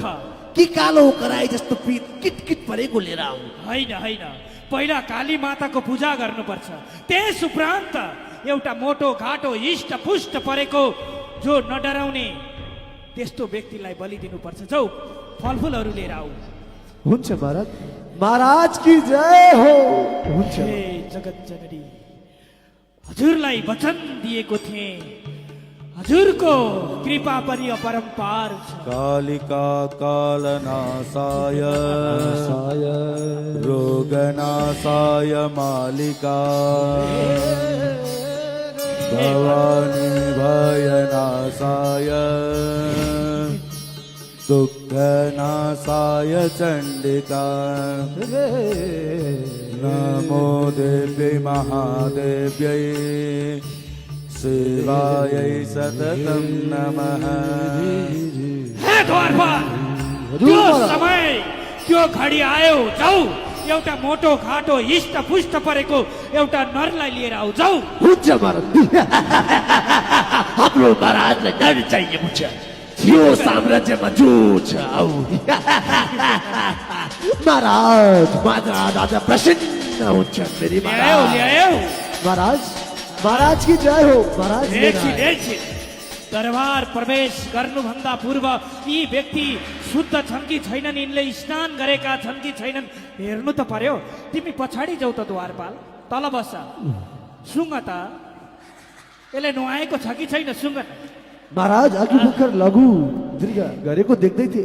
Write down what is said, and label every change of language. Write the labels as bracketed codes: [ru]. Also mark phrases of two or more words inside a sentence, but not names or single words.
[ne] कि कालो कराई जस्तो पित किटकिट परेको लिएर आऊ? होइन होइन, पहिला काली माताको पूजा गर्नुपर्छ। त्यस उपरान्त एउटा मोटो घाटो हिष्ट पुष्ट परेको जो नडराउने त्यस्तो व्यक्तिलाई बलि दिनुपर्छ। जाऊ फलफुलहरू लिएर आऊ। हुन्छ महाराज। [hi] महाराज की जय हो। [ne] हुन्छ। हे जगत जननी, हजुरलाई वचन दिएको थिएँ, हजुरको कृपा पनि अपरम्पार छ। [sa] कालिका कालनाशाय रोगनाशाय मालिका भवानी भयनाशाय दुःखनाशाय चण्डिका नमो देव्यै महादेव्यै शिवायै सततं नमः। [ne] हे द्वारपाल, त्यो समय त्यो घडी आयो। जाऊ एउटा मोटो घाटो हिष्ट पुष्ट परेको एउटा नरलाई लिएर आऊ। जाऊ। हुन्छ महाराज। हाम्रो महाराजलाई नर चाहिएको छ। यो साम्राज्यमा जो छ आऊ। महाराज महाराज आज प्रसन्न हुन्छ। मेरी महाराज, [hi] महाराज की जय हो। [ne] महाराज दरबार प्रवेश गर्नुभन्दा पूर्व यी व्यक्ति शुद्ध छन् कि छैनन्, यिनले स्नान गरेका छन् कि छैनन् हेर्नु त पर्यो। तिमी पछाडि जाऊ त द्वारपाल, तल बस। सुँग त यसले नुहाएको छ कि छैन, सुँग। महाराज अघि भर्खर लघु दीर्घ गरेको देख्दै थिए।